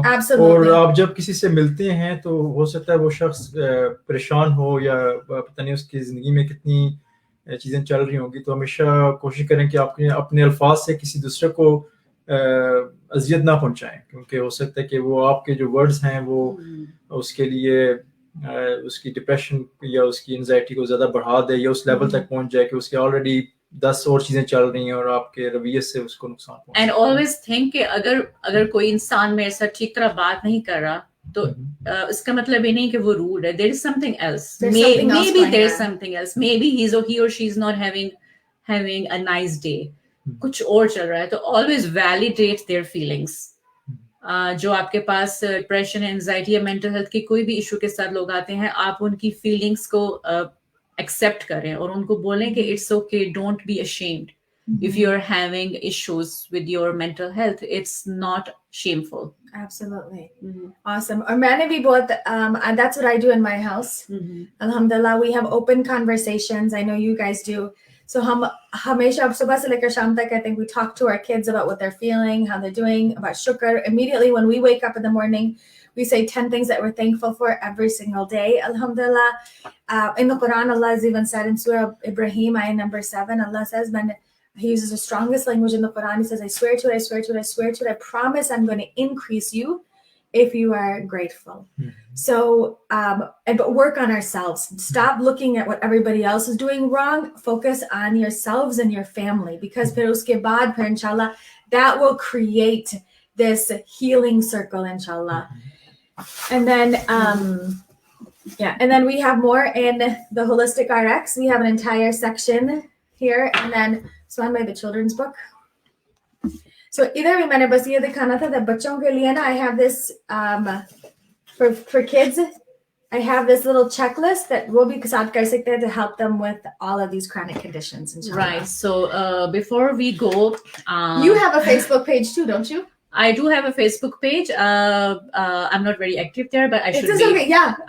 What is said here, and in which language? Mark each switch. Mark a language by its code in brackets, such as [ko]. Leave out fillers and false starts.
[en] Absolutely. [hi] और आप जब किसी से मिलते हैं तो हो सकता है वो शख्स परेशान हो या पता नहीं उसकी जिंदगी में कितनी चीजें चल रही होंगी, तो हमेशा कोशिश करें कि आप अपने अल्फाज से किसी दूसरे को अजियत ना पहुंचाएं, क्योंकि हो सकता है कि वो आपके जो वर्ड्स हैं वो उसके लिए उसकी डिप्रेशन या उसकी एंजाइटी को ज़्यादा बढ़ा दे या उस लेवल तक पहुंच जाए कि उसके ऑलरेडी 10 और चीज़ें चल रही हैं और आपके रवैये से उसको नुकसान पहुंचे. [en] and always think [hi] कि अगर कोई इंसान मेरे साथ ठीक तरह बात नहीं कर रहा तो इसका मतलब ये नहीं कि वो रूड है. [en] There is something else. maybe there is something else. maybe he or she is not having a nice day. [hi] कुछ और चल रहा है. तो [en] Always validate their feelings. [hi] जो आपके पास डिप्रेशन, एंजाइटी या मेंटल हेल्थ के कोई भी इशू के साथ लोग आते हैं, आप उनकी फीलिंग्स को एक्सेप्ट करें और उनको बोलें कि [en] It's okay, don't be ashamed if you're having issues with your mental health. It's not shameful. Absolutely. Awesome. [hi] और मैंने भी बहुत [en] that's what I do in my house. Alhamdulillah, we have open conversations. I know you guys do. So [hi] हम हमेशा सुबह से लेकर शाम तक [en] I think we talk to our kids about what they're feeling, how they're doing, about shukr. Immediately when we wake up in the morning, we say 10 things that we're thankful for every single day. Alhamdulillah. In the Quran, Allah has even said in Surah Ibrahim, ayah number 7, Allah says, He uses the strongest language in the Quran. He says, I swear to it, I swear to it, I swear to it. I promise I'm going to increase you if you are grateful. So, but work on ourselves. Stop looking at what everybody else is doing wrong. Focus on yourselves and your family, because [hi] phir uske baad, phir [en] inshallah, that will create this healing circle, inshallah. And then, and then we have more in the Holistic RX. We have an entire section here, and then Swan by the children's book. So either we [hi] मैंने बस ये दिखाना था [en] that [hi] बच्चों के लिए ना [en] I have this for kids. I have this little checklist that [hi] वो भी साथ कर सकते हैं [en] to help them with all of these chronic conditions. Right. So before we go, you have a Facebook page too, don't you? I do have a Facebook page. I'm not very active there, but I should be. Okay, yeah.